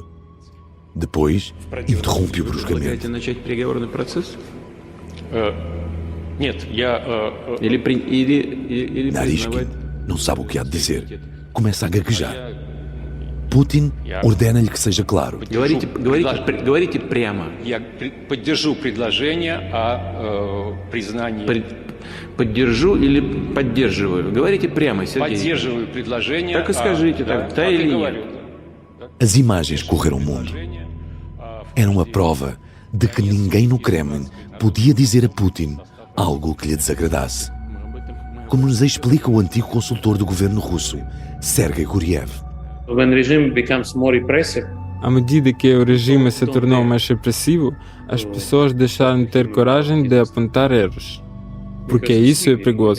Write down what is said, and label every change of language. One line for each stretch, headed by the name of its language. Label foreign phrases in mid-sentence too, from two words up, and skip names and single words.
Portuguese: Depois, interrompe-o bruscamente. Naryshkin não sabe o que há de dizer. Começa a gaguejar. Putin ordena-lhe que seja claro.
Russian: Говорите прямо. Я поддержу предложение о признании. Поддержу или поддерживаю? Говорите прямо, Сергей. Поддерживаю предложение. Так и скажите, да или нет.
Portuguese: As imagens correram o mundo. Eram a prova de que ninguém no Kremlin podia dizer a Putin algo que lhe desagradasse. Como nos explica o antigo consultor do governo russo, Sergei Guriev. À medida que o regime se tornou mais repressivo, as pessoas deixaram de ter coragem de apontar erros, porque isso é perigoso.